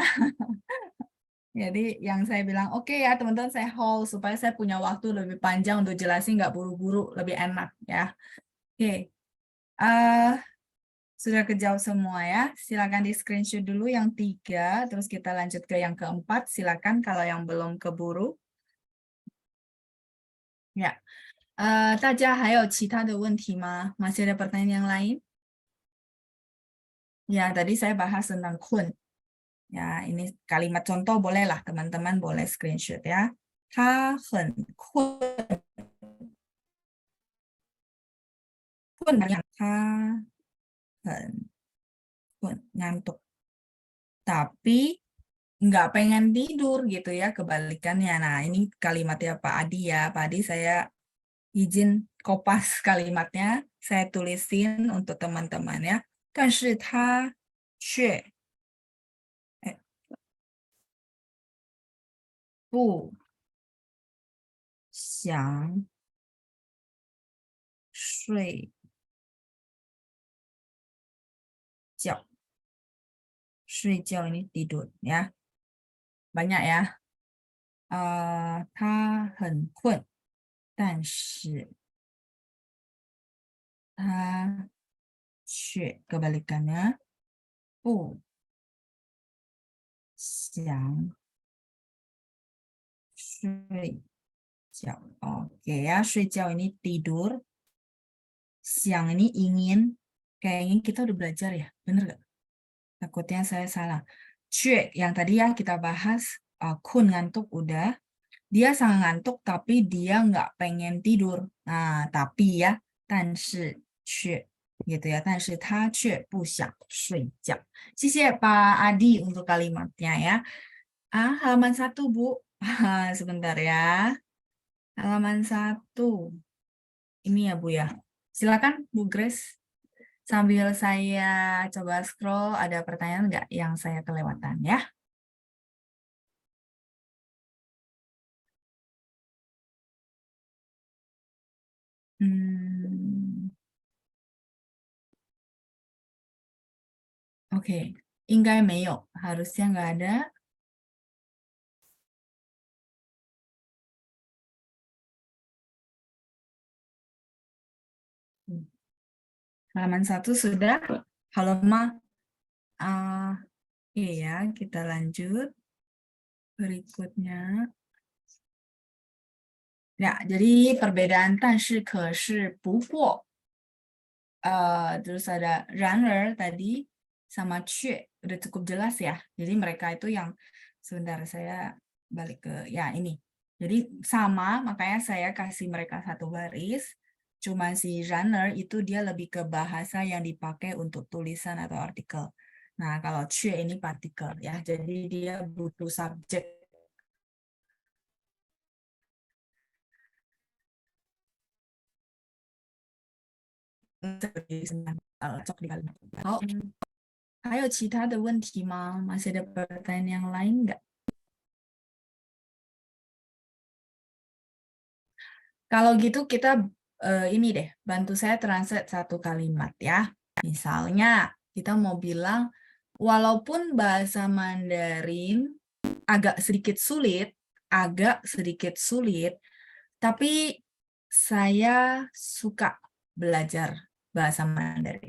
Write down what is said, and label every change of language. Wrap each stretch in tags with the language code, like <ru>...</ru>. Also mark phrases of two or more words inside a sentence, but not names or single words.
<id>Jadi yang saya bilang, oke ya teman-teman saya hold supaya saya punya waktu lebih panjang untuk jelasin, nggak buru-buru, lebih enak ya. Oke, eh sudah kejawab semua ya. Silakan di screenshot dulu yang 3, terus kita lanjut ke yang keempat. Silakan kalau yang belum keburu. Ya,</id> <zh>大家还有其他的问题吗?</zh> <id>Masih ada pertanyaan yang lain? Ya, tadi saya bahas tentang kun. Ya, ini kalimat contoh bolehlah teman-teman boleh screenshot ya.</id> <zh>他很困，困难，他很困，ngantuk.</zh> <id>Tapi nggak pengen tidur gitu ya, kebalikannya. Nah, ini kalimatnya Pak Adi ya. Pak Adi saya izin kopas kalimatnya, saya tulisin untuk teman-teman ya.</id> <zh>但是他却不想睡觉。</zh> <id>睡觉 ini tidur ya. Banyak ya.</id> <zh>他很困，但是他却 kebalikannya 不想睡觉.</zh> <id>Oke ya, 睡觉 ini tidur. Siang ini ingin. Kayaknya kita udah belajar ya, bener gak? Takutnya saya salah. Cue, yang tadi ya kita bahas, kun ngantuk udah. Dia sangat ngantuk tapi dia nggak pengen tidur. Nah, tapi ya,</id> <zh>但是却</zh> <id>gitu ya.</id> <zh>但是他却不想睡觉. 谢谢</zh> <id>Pak Adi untuk kalimatnya ya. Halaman 1 Bu. Sebentar ya. Halaman 1. Ini ya Bu ya. Silakan Bu Grace. Sambil saya coba scroll, ada pertanyaan nggak yang saya kelewatan ya? Oke,</id> <zh>应该没有,</zh> <id>harusnya nggak ada. Halaman 1 sudah. Halo Ma. Oke ya, kita lanjut. Berikutnya. Ya, jadi perbedaan</id> <zh>但是可是不过.</zh> <id>Terus ada runner tadi sama cue udah cukup jelas ya. Jadi mereka itu yang sebentar saya balik ke ya ini. Jadi sama, makanya saya kasih mereka satu baris. Cuma si runner itu dia lebih ke bahasa yang dipakai untuk tulisan atau artikel. Nah, kalau cue ini partikel ya. Jadi dia butuh subjek. Cocok di kalimat.</id> <zh>Oh, 还有其他的问题吗?</zh> <id>Masih ada pertanyaan yang lain nggak? Kalau gitu kita ini deh, bantu saya translate satu kalimat ya. Misalnya kita mau bilang, walaupun bahasa Mandarin agak sedikit sulit, tapi saya suka belajar bahasa Mandarin.</id>